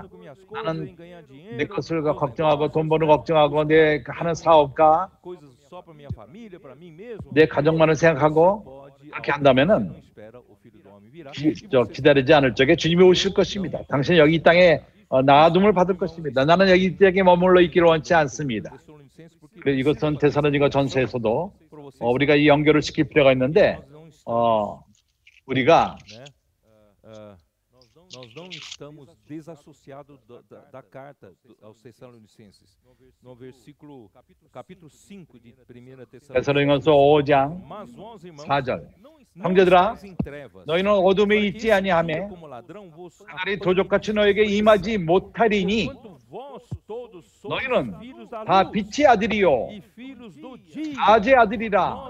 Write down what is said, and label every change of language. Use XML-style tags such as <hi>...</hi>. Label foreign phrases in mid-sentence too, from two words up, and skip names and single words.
<ko>나는 내 것을 걱정하고 돈 버는 걱정하고 내 하는 사업과 내 가족만을 생각하고 그렇게 한다면은 기다리지 않을 적에 주님이 오실 것입니다. 당신은 여기 이 땅에 나아둠을 받을 것입니다. 나는 여기 이 땅에 머물러 있기를 원치 않습니다. 이것은 데살로니가 전서에서도 우리가 이 연결을 시킬 필요가 있는데 우리가</ko> <pt>Nós não estamos desassociados da carta aos Tessalonicenses. No versículo, capítulo 5 de 1</pt> <ko>데살로니가서 5장 4절. 형제들아, 너희는 어둠에 있지 아니하며 그날이 도적같이 너에게 임하지 못하리니 너희는 다 빛의 아들이요 아재 아들이라.</ko>